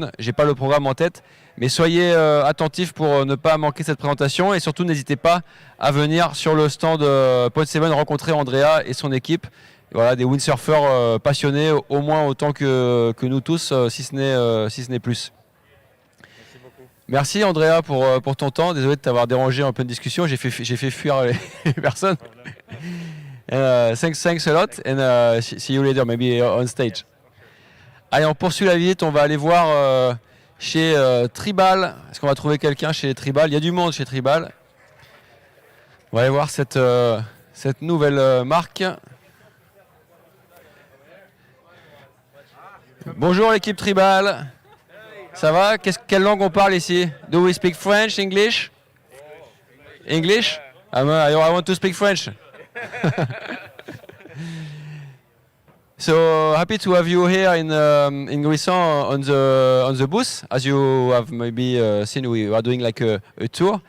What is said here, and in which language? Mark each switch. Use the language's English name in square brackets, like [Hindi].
[French] J'ai pas le programme en tête, mais soyez attentifs pour ne pas manquer cette présentation, et surtout n'hésitez pas à venir sur le stand Point 7 rencontrer Andrea et son équipe. Voilà, des windsurfers passionnés au moins autant que nous tous, si ce n'est plus. Merci Andrea pour ton temps. Désolé de t'avoir dérangé en pleine discussion. J'ai fait fuir les personnes. [English] Thanks a lot, and see you later, maybe on stage. [French] Allez, on poursuit la visite. On va aller voir chez Tribal. Est-ce qu'on va trouver quelqu'un chez Tribal? Il y a du monde chez Tribal. On va aller voir cette nouvelle marque. Bonjour l'équipe Tribal. Ça va? Quelle langue on parle ici? [English] Do we speak French, English? English? I want to speak French. So happy to have you here in Gruissan on the booth. As you have maybe seen, we are doing like a tour.